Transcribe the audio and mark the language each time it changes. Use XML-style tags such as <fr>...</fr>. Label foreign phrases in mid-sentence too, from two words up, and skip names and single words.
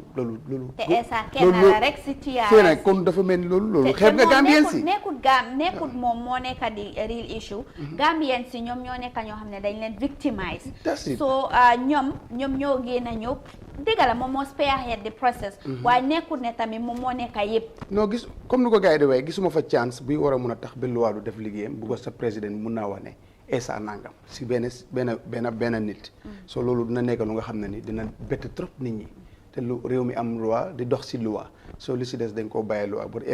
<wo>te ESA kenn la rek si TRRC kon dafa mel ni loolu xeeb nga Gambien si nekkut moom moo nekka di</wo> <en>real issue</en> <wo>Gambien si ñoom ñoo nekka ñoo xam ne dañ leen victimize so ñoom ñoo génn a ñëw dëgg la moom moo</wo> <en>spearhead the process</en> <wo>waaye nekkut ne tamit moom moo nekka yëpp non gis comme ni ko gars yi di waaye gisuma fa chance buy war a mun a tax ba loi du def liggéeyam bu ko sa président mun naa wax ne ESA nangam si benn nit so loolu dina nekk lu nga xam ne ni dina bett trop nit ñi te lu réew mi am loi di dox si loi so li si des dañ koo bàyyi loi bu</wo>